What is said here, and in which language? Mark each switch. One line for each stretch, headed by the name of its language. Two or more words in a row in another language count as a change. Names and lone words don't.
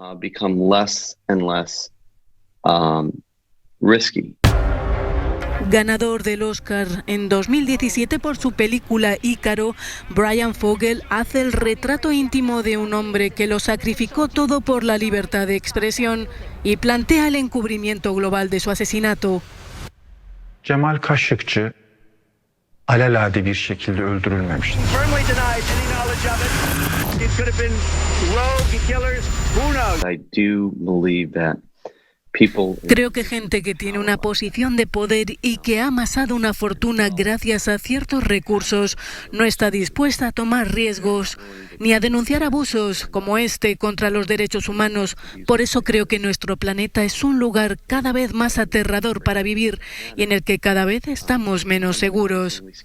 Spanish: Ganador del Oscar en 2017 por su película Ícaro, Brian Fogel hace el retrato íntimo de un hombre que lo sacrificó todo por la libertad de expresión y plantea el encubrimiento global de su asesinato.
Turkish: Jamal Khashoggi alelade bir şekilde öldürülmemiştir.
English: I do believe that
Spanish: Creo que gente que tiene una posición de poder y que ha amasado una fortuna gracias a ciertos recursos no está dispuesta a tomar riesgos ni a denunciar abusos como este contra los derechos humanos. Por eso creo que nuestro planeta es un lugar cada vez más aterrador para vivir y en el que cada vez estamos menos seguros.